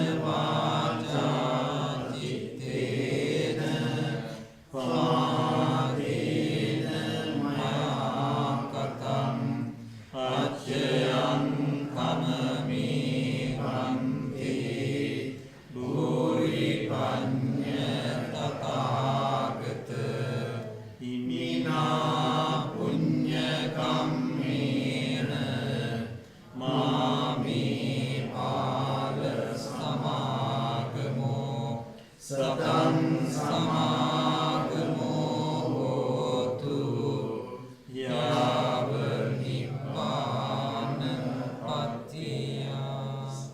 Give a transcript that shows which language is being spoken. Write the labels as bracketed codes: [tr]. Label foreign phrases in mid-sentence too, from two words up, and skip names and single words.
[pi] වාචා චිත්තේන පාදේන මයා කතං අච්චයං කමමේ වන්තේ භූරි පඤ්ඤ තථාගත ඉමිනා පුඤ්ඤ කම්මේන මාමේ පාල සමාගමෝ සතං සමාගමෝ හෝතු යාව නිබ්බාන පත්තියා.